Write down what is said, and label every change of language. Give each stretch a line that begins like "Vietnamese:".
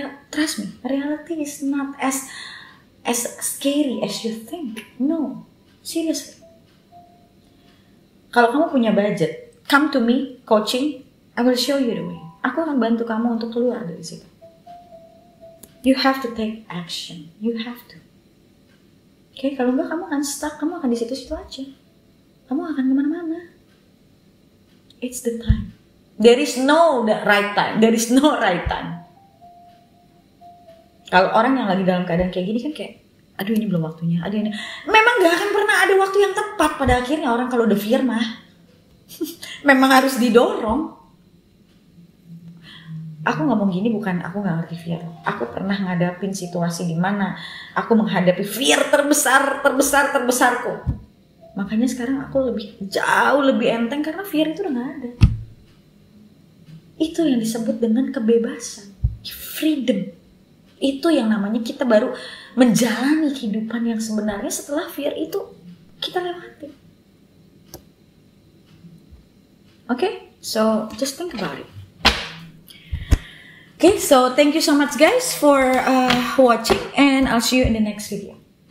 English: Trust me, reality is not as scary as you think. No, seriously.
Indonesian: Kalau kamu punya budget,
English: come to me, coaching, I will show you the way.
Indonesian: Aku akan bantu kamu untuk keluar dari situ.
English: You have to take action. You have to.
Indonesian: Oke, kalau enggak kamu akan stuck, kamu akan di situ-situ aja. Kamu akan kemana-mana.
English: It's the time. There is no right time. There is no right time.
Indonesian: Kalau orang yang lagi dalam keadaan kayak gini kan kayak, aduh ini belum waktunya, aduh ini. Memang gak akan pernah ada waktu yang tepat pada akhirnya orang kalau udah fear mah. Memang harus didorong. Aku ngomong gini bukan aku gak ngerti fear. Aku pernah ngadapin situasi di mana aku menghadapi fear terbesarku. Makanya sekarang aku jauh lebih enteng karena fear itu udah gak ada. Itu yang disebut dengan kebebasan, freedom. Itu yang namanya kita baru menjalani kehidupan yang sebenarnya setelah fear itu kita lewati.
English: Okay, so just think about it. Okay, so thank you so much guys for watching and I'll see you in the next video.